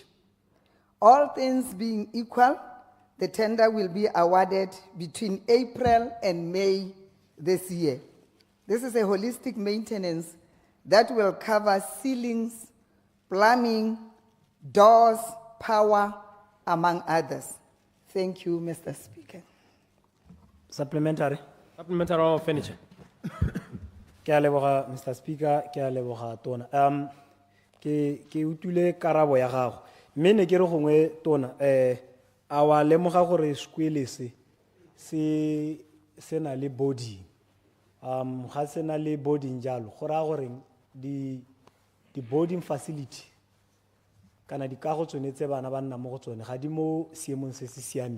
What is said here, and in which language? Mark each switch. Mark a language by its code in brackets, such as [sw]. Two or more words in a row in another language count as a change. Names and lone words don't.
[en] All things being equal, the tender will be awarded between April and May this year. This is a holistic maintenance that will cover ceilings, plumbing, doors, power, among others. Thank you, Mr. Speaker. Supplementary. Supplementary on furniture. [tn] Ke a leboga, Mr. Speaker, ke a leboga tona. Ke utule karabo ya gago. Mme ne ke re gongwe tona a wa lemoga gore sekwele se na le body. Ga se na le boarding jalo go raya gore di [en] boarding facility [tn] kana di kago tsone tse bana ba nna mo go tsone ga di mo seemong se se siameng.